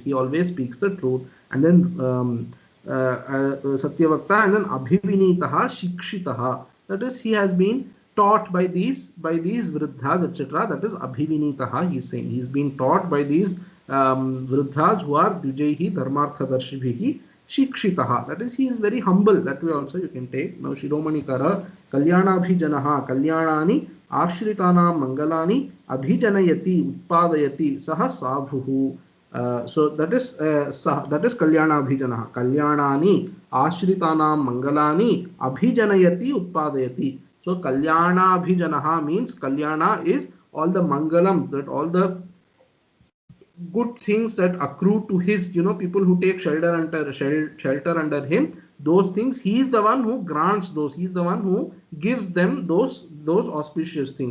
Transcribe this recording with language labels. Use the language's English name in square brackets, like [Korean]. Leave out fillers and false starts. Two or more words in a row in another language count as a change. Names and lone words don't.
[English] He always speaks the truth. And then Satyavakta, and then [Sanskrit] अभिविनीतः शिक्षितः. [English] That is, he has been taught by these Vriddhas, etc. That is Abhivinitaha, he is saying. He is being taught by these Vriddhas who are [Sanskrit] द्विजैः धर्मार्थ दर्शिभिः शिक्षितः. [English] That is, he is very humble. That way also you can take. [Sanskrit] Now शिरोमणि कार कल्याण अभिजनः कल्याणानि आश्रितानां मङ्गलानि अभिजनयति उत्पादयति सः साधुः. [English] So that is [Sanskrit] कल्याण अभिजनः. कल्याणानि आश्रितानां मङ्गलानि अभिजनयति उत्पादयति. [English] So [Sanskrit] कल्याण अभिजनः [English] means Kalyana is all the Mangalams, that all the good things that accrue to his, people who take shelter under him, those things, he is the one who grants those, he is the one who gives them those auspicious things.